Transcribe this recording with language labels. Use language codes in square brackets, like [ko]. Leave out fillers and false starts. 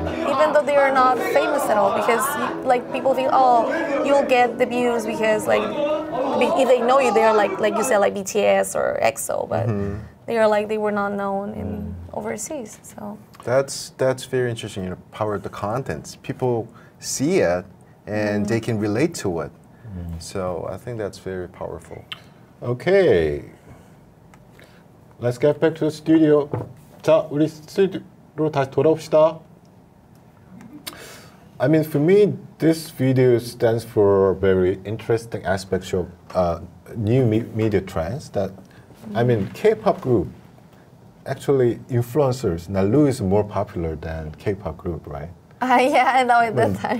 [en] Even though they are not famous at all, because like people think, you'll get the views because like if they know you, they are like you said, like BTS or EXO, but they were not known in overseas. So that's very interesting. You know, power of the contents. People see it and they can relate to it. So I think that's very powerful. okay. Let's get back to the studio. [ko] 자, 우리 스튜디오로 다시 돌아옵시다. [en] I mean, for me, this video stands for very interesting aspects of new media trends. That, I mean, K-pop group, actually, influencers. Nalu is more popular than K-pop group, right? Yeah, I know at that time.